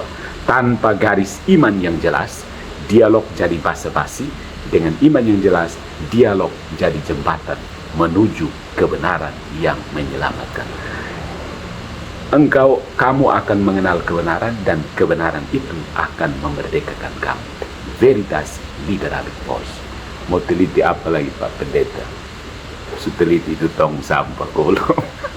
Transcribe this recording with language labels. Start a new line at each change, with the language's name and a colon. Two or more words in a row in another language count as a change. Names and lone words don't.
Indonesian: Tanpa garis iman yang jelas, dialog jadi basa-basi. Dengan iman yang jelas, dialog jadi jembatan menuju kebenaran yang menyelamatkan. Kamu akan mengenal kebenaran, dan kebenaran itu akan memerdekakan kamu.
Latin: Veritas liberabit vos.
Indonesian: Mau teliti apa lagi Pak Pendeta? Suteliti itu tong sampah kolong.